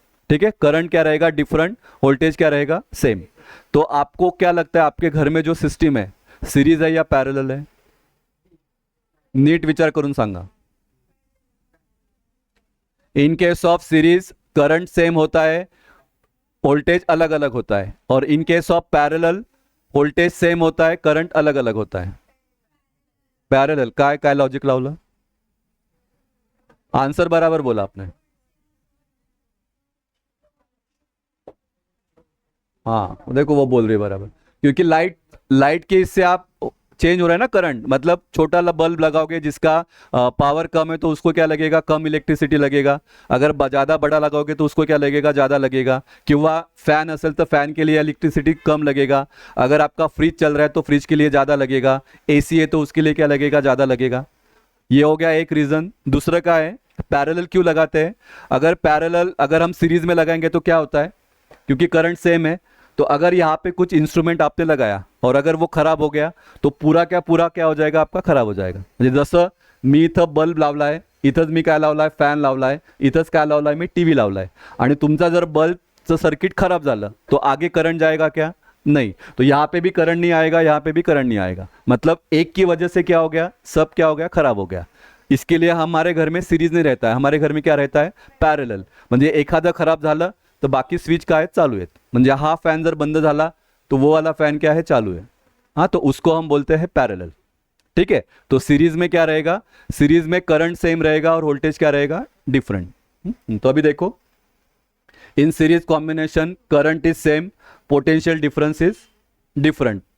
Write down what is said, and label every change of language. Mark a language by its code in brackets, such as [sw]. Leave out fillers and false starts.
[hi] ठीक है, करंट क्या रहेगा डिफरेंट, वोल्टेज क्या रहेगा सेम। तो आपको क्या लगता है आपके घर में जो सिस्टम है सीरीज है या पैरेलल है? [mr] नीट विचार करून सांगा। [hi] In case of series current same होता है, वोल्टेज अलग अलग होता है, और in case of parallel voltage same होता है, करंट अलग अलग होता है। [mr] पॅरलल काय काय लॉजिक लावलं? [hi] आंसर बराबर बोला आपने। हाँ देखो वो बोल रही है बराबर, क्योंकि लाइट के इससे आप चेंज हो रहा है ना करंट, मतलब छोटा बल्ब लगाओगे जिसका पावर कम है तो उसको क्या लगेगा, कम इलेक्ट्रिसिटी लगेगा। अगर ज़्यादा बड़ा लगाओगे तो उसको क्या लगेगा, ज़्यादा लगेगा। [mr] किंवा फैन असेल [hi] तो फैन के लिए इलेक्ट्रिसिटी कम लगेगा। अगर आपका फ्रिज चल रहा है तो फ्रिज के लिए ज़्यादा लगेगा। एसी है तो उसके लिए क्या लगेगा, ज़्यादा लगेगा। ये हो गया एक रीज़न। दूसरा का है पैरेलल क्यों लगाते हैं। अगर हम सीरीज में लगाएंगे तो क्या होता है, क्योंकि करंट सेम है, तो अगर यहाँ पे कुछ इंस्ट्रूमेंट आपने लगाया और अगर वो खराब हो गया तो पूरा क्या हो जाएगा आपका, खराब हो जाएगा। [mr] म्हणजे जसं मी इथं बल्ब लावलाय, इथंच मी काय लावलाय, फॅन लावलाय, इथंच काय लावलाय, मी टीव्ही लावलाय, आणि तुमचा जर बल्बचं सर्किट खराब झालं [hi] तो आगे करंट जाएगा क्या, नहीं। तो यहाँ पे भी करंट नहीं आएगा, यहाँ पे भी करंट नहीं आएगा। मतलब एक की वजह से क्या हो गया, सब क्या हो गया, खराब हो गया। इसके लिए हमारे घर में सीरीज नहीं रहता है, हमारे घर में क्या रहता है, पॅरलल। [mr] म्हणजे एखादं खराब झालं तो बाकी स्विच काय चालू आहेत। म्हणजे हा फॅन जर बंद झाला [hi] तो वो वाला फैन क्या है, चालू है। हाँ, तो उसको हम बोलते हैं पैरेलल। ठीक है, तो सीरीज में क्या रहेगा, सीरीज में करंट सेम रहेगा और वोल्टेज क्या रहेगा, डिफरेंट। तो अभी देखो, in series combination current is same, potential difference is different.